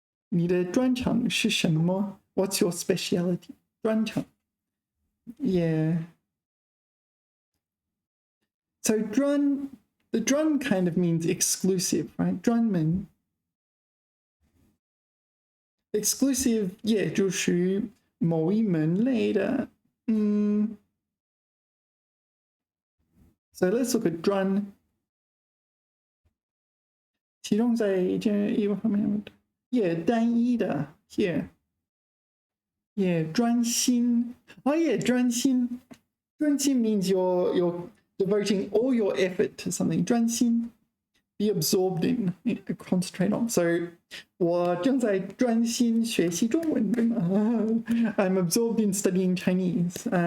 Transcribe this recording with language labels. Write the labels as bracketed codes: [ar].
[zh] 你的专长是什么? [en] What's your specialty? [zh] 专长.Yeah. [en] So the 专 kind of means exclusive, right? [zh] 专门. Exclusive, yeah, 就属于某一门类的. [en] So let's look at 专. [zh] 其中在这一方面 yeah, 单一的 here. [en] Yeah, 专心.Oh yeah, 专心. 专心 means you're devoting all your effort to something. [zh] 专心. [en] Be absorbed in, concentrate on. So, [zh] 我正在专心学习中文, [en] I'm absorbed in studying Chinese.